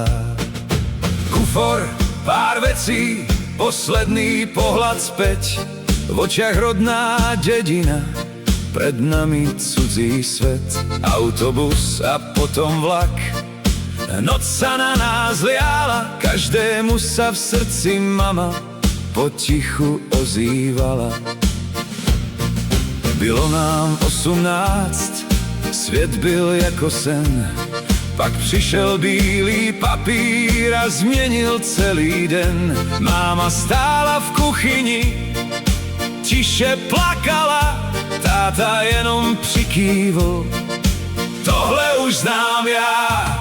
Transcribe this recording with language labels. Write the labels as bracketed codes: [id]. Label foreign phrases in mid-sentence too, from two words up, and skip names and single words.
[sk] Kufor, pár vecí, posledný pohľad späť, v očiach rodná dedina, pred nami cudzí svet. Autobus a potom vlak, noc sa na nás liala, každému sa v srdci mama potichu ozývala. [cs] Bylo nám 18, svět byl jako sen, pak přišel bílý papír a změnil celý den. Máma stála v kuchyni, tiše plakala, táta jenom přikývl, tohle už znám já.